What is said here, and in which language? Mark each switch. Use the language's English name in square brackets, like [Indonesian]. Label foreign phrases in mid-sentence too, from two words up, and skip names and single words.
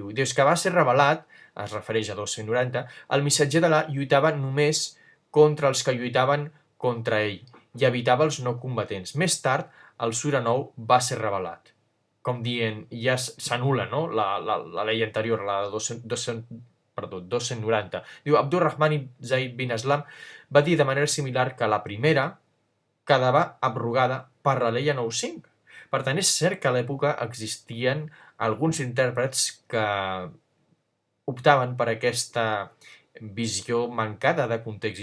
[Catalan] Diu: des que va ser revelat, es refereix a 290, el missatger d'Allah lluitava només contra els que lluitaven contra ell i evitava els no combatents. Més tard, el Sura 9 va ser revelat. Com dient, ja s'anul·la, no? la llei anterior, la de 290. Diu: Abdurrahman ibn Zaid bin Aslam va dir de manera similar que la primera quedava abrogada per la llei 9.5. Per tant, és cert que a l'època existien alguns intèrprets que optaven per aquesta visió mancada de context